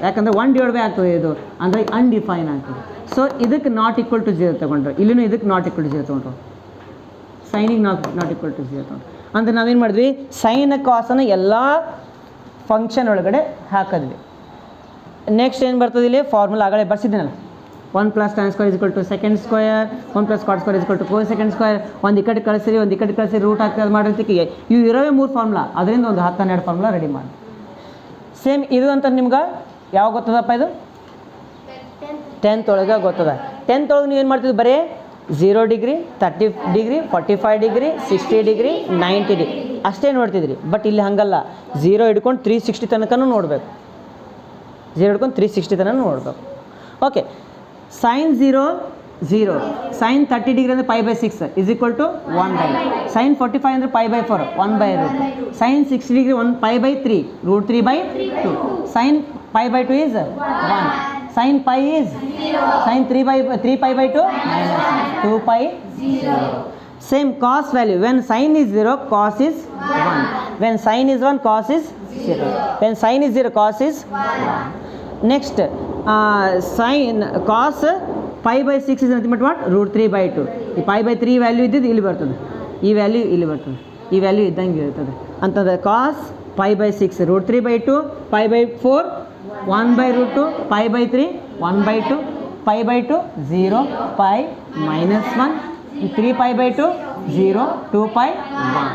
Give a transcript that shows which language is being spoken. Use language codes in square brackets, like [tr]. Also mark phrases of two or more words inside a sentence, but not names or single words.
[kn] ಯಾಕಂದರೆ 1/by ಆಗ್ತದೆ ಇದು, ಅಂದರೆ ಅನ್ಡಿಫೈನ್ ಆಗ್ತದೆ. ಸೊ ಇದಕ್ಕೆ [en] not equal to [kn] 0 ತೊಗೊಂಡ್ರೆ, ಇಲ್ಲಿನೂ ಇದಕ್ಕೆ [en] not equal to [kn] 0 ತೊಗೊಂಡ್ರು, ಸೈನಿಗೆ [en] not equal to [kn] 0 ತೊಗೊಂಡ್ರು. ಅಂದರೆ ನಾವೇನು ಮಾಡಿದ್ವಿ, ಸೈನ್ ಕಾಸನ್ನು ಎಲ್ಲ ಫಂಕ್ಷನ್ ಒಳಗಡೆ ಹಾಕಿದ್ವಿ. ನೆಕ್ಸ್ಟ್ ಏನು ಬರ್ತದೆ ಇಲ್ಲಿ ಫಾರ್ಮುಲಾ ಆಗಲೇ ಬರ್ಸಿದ್ದೀನಲ್ಲ, 1 + tan² = [en] secant square, [kn] 1 + cot² = [en] cosecant square. [kn] ಒಂದು ಈ ಕಡೆ ಕಳಿಸಿರಿ, ಒಂದು ಈ ಕಡೆ ಕಳಿಸಿ, ರೂಟ್ ಹಾಕಿ ಮಾಡಿರ್ತಿಕ್ಕೆ ಇವು ಇರೋವೇ 3 ಫಾರ್ಮುಲಾ, ಅದರಿಂದ ಒಂದು 10-12 ಫಾರ್ಮುಲಾ ರೆಡಿ ಮಾಡಿ. ಸೇಮ್ ಇದು ಅಂತ ನಿಮ್ಗೆ ಯಾವಾಗ ಗೊತ್ತದಪ್ಪ, ಇದು 10th ಒಳಗೆ ಗೊತ್ತದ. 10th ಒಳಗೆ ನೀವು ಏನು ಮಾಡ್ತಿದ್ವಿ, ಬರೀ 0 ಡಿಗ್ರಿ 30 ಡಿಗ್ರಿ 45 ಡಿಗ್ರಿ 60 ಡಿಗ್ರಿ 90 ಡಿಗ್ರಿ ಅಷ್ಟೇ ನೋಡ್ತಿದ್ರಿ. ಬಟ್ ಇಲ್ಲಿ ಹಾಗಲ್ಲ, 0 ಹಿಡ್ಕೊಂಡು 360 ತನಕನೂ ನೋಡಬೇಕು, 0 ಹಿಡ್ಕೊಂಡು 360 ತನಕ ನೋಡಬೇಕು. ಓಕೆ, ಸೈನ್ 0 0, ಸೈನ್ 30 ಡಿಗ್ರಿ ಅಂದರೆ π/6 = 1/, ಸೈನ್ 45 ಅಂದರೆ π/4 1/√, ಸೈನ್ 60 ಡಿಗ್ರಿ 1 π/3 √3/2, ಸೈನ್ π/2 [en] is 1, sin pi is 0, sin 3 π/2 - 2 pi 0. Same cos value, when sin is 0 cos is 1, when sin is 1 cos is 0, when sin is 0 cos is 1. Next sin cos π/6 is nothing but what, √3/2. [kn] ಈ π/3 ವ್ಯಾಲ್ಯೂ ಇದ್ದಿದ್ದು ಇಲ್ಲಿ ಬರ್ತದೆ, ಈ ವ್ಯಾಲ್ಯೂ ಇಲ್ಲಿ ಬರ್ತದೆ, ಈ ವ್ಯಾಲ್ಯೂ ಇದ್ದಂಗೆ ಇರ್ತದೆ ಅಂತಂದರೆ ಕಾಸ್ π/6 √3/2, π/4 1/√2, π/3 1/2, π/2 0, π -1, 3 π/2 0, 2 π 1.